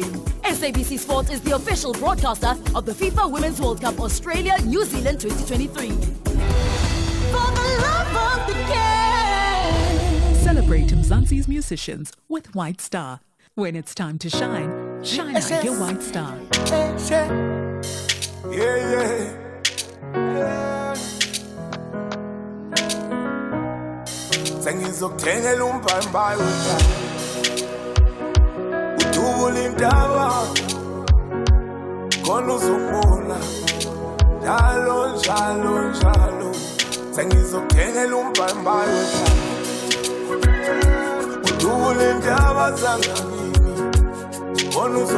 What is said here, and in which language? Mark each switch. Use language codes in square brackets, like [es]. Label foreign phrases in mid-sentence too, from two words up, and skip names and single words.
[en] SABC Sport is the official broadcaster of the FIFA Women's World Cup Australia, New Zealand 2023. For the love of the game. Celebrate Mzansi's musicians with White Star. When it's time to shine, shine like your White Star. [zu] Sengizokuthengela umbhayimbayi wethu udubula indaba khona uzokubona njalo njalo njalo sengizokuthengela umbhayimbayi wethu udubula indaba zangakini khona